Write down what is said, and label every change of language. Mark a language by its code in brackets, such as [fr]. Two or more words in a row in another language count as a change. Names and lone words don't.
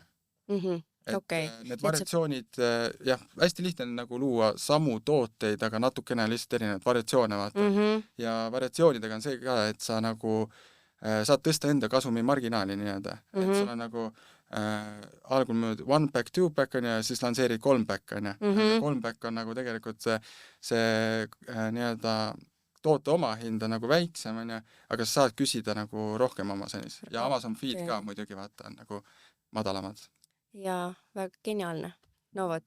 [et] Need variatsioonid, hästi lihtne on nagu luua samu tooteid, aga natukene lihtsalt erinevad variatsioone vaata. Ja variatsioonidega on see ka, et sa nagu saad tõsta enda kasumi marginaali nii-öelda, et sul on nagu algul müüd [en] one pack, two pack [et] on ja siis lansseerid kolm pack on ja kolm pack on nagu tegelikult see nii-öelda toote omahind on nagu väiksem on ja, aga sa saad küsida nagu rohkem Amazonis ja Amazon feed ka muidugi vaata on nagu madalamad. Jaa, väga geniaalne. No vot.